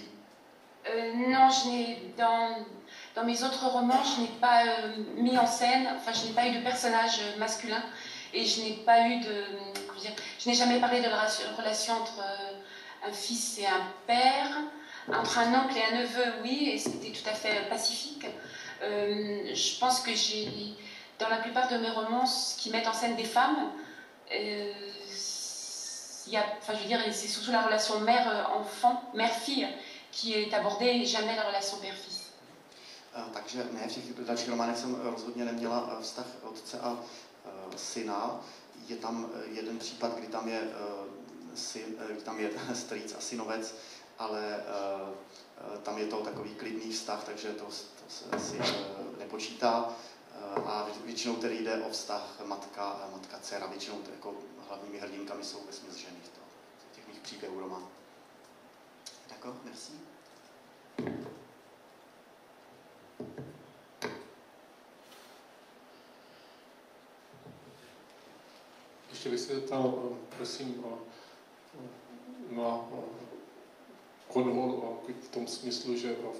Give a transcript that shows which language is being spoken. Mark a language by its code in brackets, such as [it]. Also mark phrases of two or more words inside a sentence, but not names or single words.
[fr] Non, dans mes autres romans, je n'ai pas mis en scène, enfin je n'ai pas eu de personnage masculin et je n'ai pas eu je n'ai jamais parlé de la relation entre un fils et un père, entre un oncle et un neveu, oui, et c'était tout à fait pacifique. Je pense que dans la plupart de mes romans qui mettent en scène des femmes, c'est surtout la relation mère-enfant, mère-fille, qui est abordée, jamais la relation père-fils. [cs] Takže ne, v těch dalších románech jsem rozhodně neměla vztah otce a syna. Je tam jeden případ, kdy tam je strýc a synovec, ale tam je to takový klidný vztah, takže to se asi nepočítá. A většinou tedy jde o vztah matka-dcera. Většinou jako hlavními hrdinkami jsou vesměs ženy v těch mých příběhů románů. [fr] D'accord, merci. [cs] Ještě bych se zeptal, prosím, na Cornwall v tom smyslu, že v